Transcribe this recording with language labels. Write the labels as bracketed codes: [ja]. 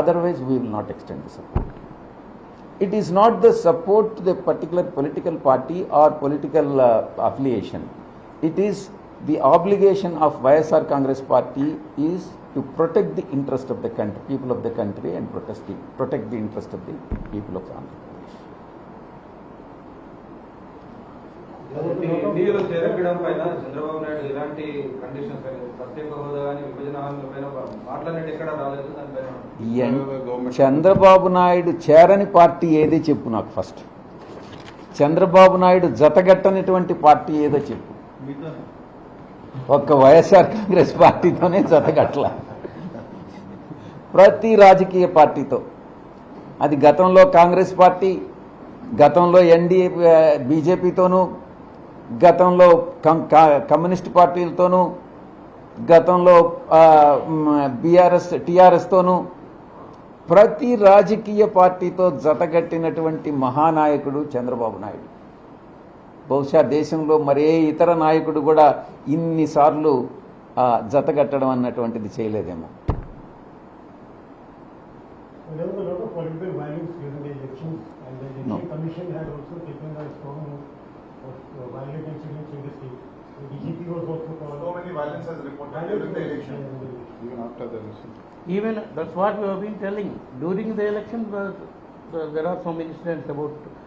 [en] Otherwise, we will not extend the support. It is not the support to the particular political party or political affiliation. It is the obligation of YSR Congress Party is to protect the interest of the country, people of the country, and protect the interest of the people of Andhra Pradesh. [te] ఎన్డీఏలో చేరడం పైన చంద్రబాబు నాయుడు ఎలాంటి conditions ప్రత్యేక హోదా కానీ విభజన హామీల పైన మాట్లాడినట్టు ఎక్కడ రాలేదు దానిపైన. చంద్రబాబు నాయుడు చేరని పార్టీ ఏది చెప్పు నాకు ఫస్ట్. చంద్రబాబు నాయుడు జతగట్టనటువంటి పార్టీ ఏదో చెప్పు. ఒక్క వైఎస్ఆర్ కాంగ్రెస్ పార్టీతోనే జతగట్ల. ప్రతి రాజకీయ పార్టీతో, అది గతంలో కాంగ్రెస్ పార్టీ, గతంలో ఎన్డీఏ బీజేపీతోనూ, గతంలో కమ్యూనిస్ట్ పార్టీలతోనూ, గతంలో టీఆర్ఎస్తోనూ, ప్రతి రాజకీయ పార్టీతో జతగట్టినటువంటి మహానాయకుడు చంద్రబాబు నాయుడు. బహుశా దేశంలో మరే ఇతర నాయకుడు కూడా ఇన్నిసార్లు జతగట్టడం అన్నటువంటిది చేయలేదేమో. [en] There was a lot of political violence during the elections, and the Election Commission had also taken a strong note of violent incidents in the state. The DGP was also called. So many violence has reported during the election. Even after the election. Even that's what we have been telling. During the election, there are some incidents about